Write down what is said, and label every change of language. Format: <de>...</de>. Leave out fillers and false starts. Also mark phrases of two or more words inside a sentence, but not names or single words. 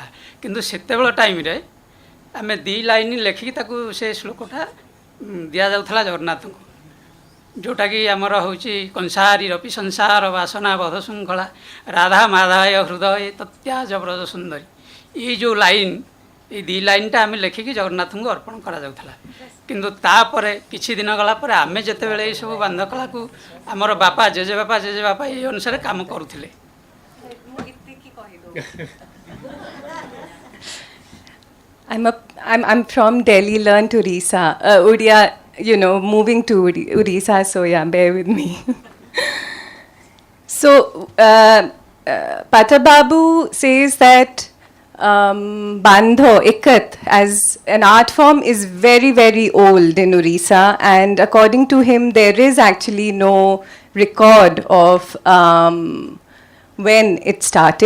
<or>କିନ୍ତୁ ସେତେବେଳ ଟାଇମ୍ରେ ଆମେ 2 ଲାଇନ୍ ଲେଖିକି ତାକୁ ସେ ଶ୍ଲୋକଟା ଦିଆଯାଉଥିଲା ଜଗନ୍ନାଥଙ୍କୁ, ଯେଉଁଟାକି ଆମର ହେଉଛି</or> <sa>କଂସାରୀ ରପି ସଂସାର ବାସନା ବଧ ଶୃଙ୍ଖଳା ରାଧା ମାଧାୟ ହୃଦୟ ତତ୍ୟାଜ ବ୍ରଜ ସୁନ୍ଦରୀ।</sa> <or>ଏଇ ଯେଉଁ ଲାଇନ୍, ଏଇ 2 ଲାଇନ୍ଟା ଆମେ ଲେଖିକି ଜଗନ୍ନାଥଙ୍କୁ ଅର୍ପଣ କରାଯାଉଥିଲା। କିନ୍ତୁ ତାପରେ କିଛି ଦିନ ଗଲା ପରେ ଆମେ ଯେତେବେଳେ ଏଇସବୁ ବାନ୍ଧ କଳାକୁ ଆମର ବାପା ଜେଜେବାପା ଏଇ ଅନୁସାରେ କାମ କରୁଥିଲେ।</or> <en>I'm from Delhi, learned Orissa, Odia, moving to Orissa, so yeah, bear with me. So, Patra Babu says that Bandho, Ikat, as an art form is very, very old in Orissa, and according to him, there is actually no record of when it started.</en>